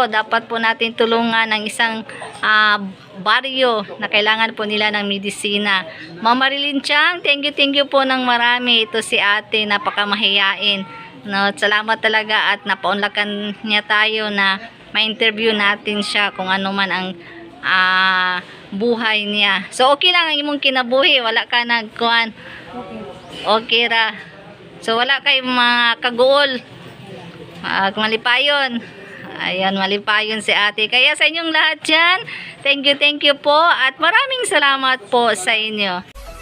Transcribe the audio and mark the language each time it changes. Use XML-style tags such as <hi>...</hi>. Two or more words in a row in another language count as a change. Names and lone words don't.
<tl>Dapat po natin tulungan ng isang baryo na kailangan po nila ng medisina. Ma'am Marilyn Chang,</tl> <en>thank you</en> <tl>po ng marami. Ito si ate, napakamahiyain. No, salamat talaga at napaunlakan niya tayo na ma-interview natin siya kung ano man ang buhay niya. So,</tl> <ceb>okay lang ang imong kinabuhi. Wala ka nagkuhan. Okay ra. So, wala kay mga kaguol. Malipayon. Ayan, malipayon si ate.</ceb> <tl>Kaya sa inyong lahat dyan,</tl> <en>thank you</en> <tl>po at maraming salamat po sa inyo.</tl>